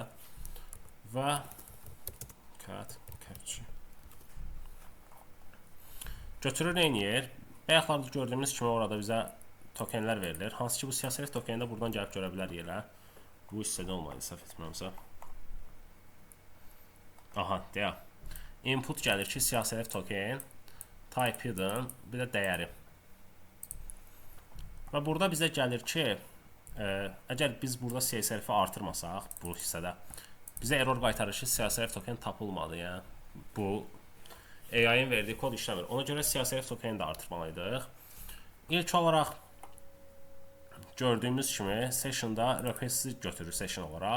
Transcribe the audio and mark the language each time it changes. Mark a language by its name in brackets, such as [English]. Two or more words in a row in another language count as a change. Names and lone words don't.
[Azerbaijani] Və captcha götürür neyniyir? Bayaqlarda gördüyümüz kimi orada bizə tokenlər verilir. Hansı ki, bu siyasət tokeni də buradan gəlib görə bilər yerə. Bu hissədə olmalı, səhv etmirəmsə. Aha, deyək. Input gəlir ki, siyasət token, [English] type hidden, [Azerbaijani] bir də dəyəri. Və burada bizə gəlir ki, əgər biz burada CSRF-i artırmasaq, bu hissədə, bizə error qaytarır ki, [English] CSRF token [Azerbaijani] tapılmadı. Yəni, bu AI-in verdiyi kod işləmir. Ona görə CSRF tokeni də artırmalıydıq. İlk olaraq gördüyümüz kimi session'da request-i götürür session olaraq.